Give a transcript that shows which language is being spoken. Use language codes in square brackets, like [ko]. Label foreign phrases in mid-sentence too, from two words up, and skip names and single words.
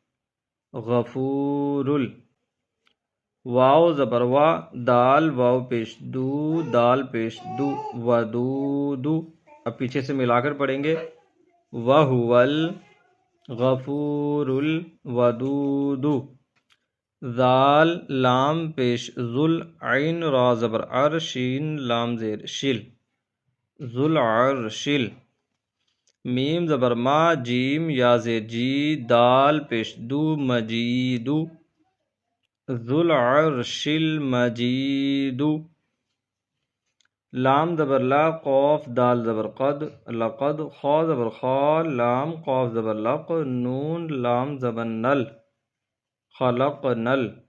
[ur] غفورل واو زبر وا دال واو پیش دو دال پیش دو ودودو اب پیچھے سے ملا کر پڑھیں گے [ar] وَهُوَ الغفور الودود [ur] ذال لام پیش ذل عین را زبر عر شین لام زیر شل ذل عرشل میم زبر ما جیم یا زیر جی دال پیش دو مجیدو [ar] ذو العرش المجید [ur] لام زبر لا قوف دال زبر قد لقد خا زبر خا لام قوف زبر لق نون لام زبر نل خلق نل